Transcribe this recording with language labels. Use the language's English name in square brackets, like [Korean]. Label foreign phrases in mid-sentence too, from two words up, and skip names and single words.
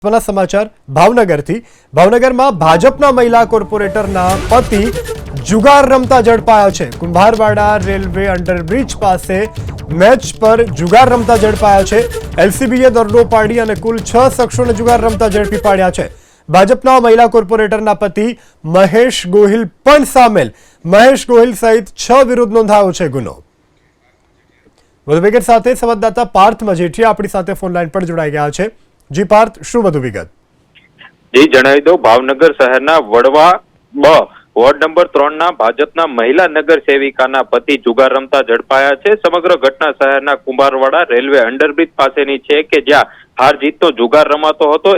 [Gujarati] समाचार भावनगरથી ભાવનગરમાં ભાજપના મહિલા કોર્પોરેટરના પતિ જુગાર રમતા ઝડપાયા છે। કુંભારવાડા રેલવે અંડરબ્રિજ પાસે મેચ પર જુગાર રમતા ઝડપાયા છે। એલસીબીએ દરોડો પાડી અને કુલ 6 શખ્સોને જુગાર રમતા ઝડપી પાડ્યા છે। ભાજપના મહિલા કોર્પોરેટરના પતિ મહેશ ગોહિલ પણ સામેલ। મહેશ ગોહિલ સહિત 6 વિરુદ્ધ નોંધાયો છે ગુનો। વધુ વિગત સાથે સંવાદદાતા પાર્થ મજેઠિયા આપણી સાથે [English] phone line [Gujarati] પર જોડાઈ ગયા છે। જી પાર્થ, શું વધુ વિગત? જી જણાવી દો, ભાવનગર શહેરના વડવા બ [English] ward number [Gujarati] 3 ના ભાજપના મહિલા નગર સેવિકાના પતિ જુગાર રમતા ઝડપાયા છે। સમગ્ર ઘટના શહેરના કુંભારવાડા રેલવે અંડરબ્રિજ પાસેની છે કે જ્યાં હાર જીત તો જુગાર રમાતો હતો।